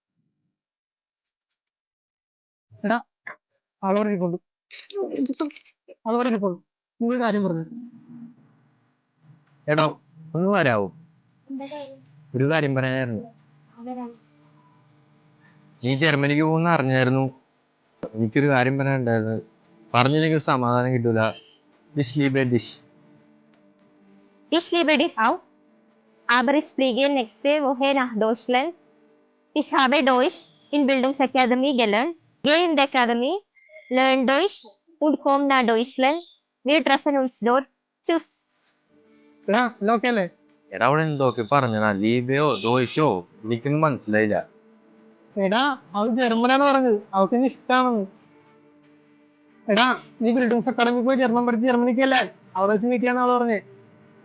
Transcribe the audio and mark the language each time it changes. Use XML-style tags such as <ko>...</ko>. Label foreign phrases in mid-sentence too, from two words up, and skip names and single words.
<ml>എടാ അവളോട് ഇരിക്കൊള്ളു, അതോടെ ഇരിക്കൊള്ളു, നീ ഒരു കാര്യം പറഞ്ഞു. എടാ ഒന്ന് വരാവോ? ഒരു കാര്യം പറയാനായിരുന്നു. നീ ജർമ്മനിക്ക് പോകുന്ന അറിഞ്ഞായിരുന്നു. എനിക്കൊരു കാര്യം പറയാനുണ്ടായിരുന്നു. പറഞ്ഞില്ലെങ്കിൽ സമാധാനം കിട്ടൂല.</ml> <de>dich liebe dich. Ich liebe dich auch, aber ich fliege nächste Woche nach Deutschland. Ich habe Deutsch in Bildungsakademie gelernt. Gehe in die Akademie, lerne Deutsch und komme nach Deutschland. Wir treffen uns dort. Tschüss.</de> <ml>എടാ ലോക്കെ അല്ലേ? എടാ അവിടെ എന്തൊക്കെ പറഞ്ഞാ? ലീബയോ ദോശോ എനിക്കൊന്നും മനസ്സിലായില്ല. എടാ അവൾ ജർമ്മനാണ് പറഞ്ഞത്, അവൾക്ക് നീ ഇഷ്ടമാണെന്ന്. എടാ നീ ബിൽഡിംഗ്സ് അക്കാഡമി പോയി ജർമ്മൻ പഠിച്ച് ജർമ്മനിക്കല്ലേ, അവിടെ വെച്ച് മീറ്റ് ചെയ്യാന്ന് അവള് പറഞ്ഞേ.</ml>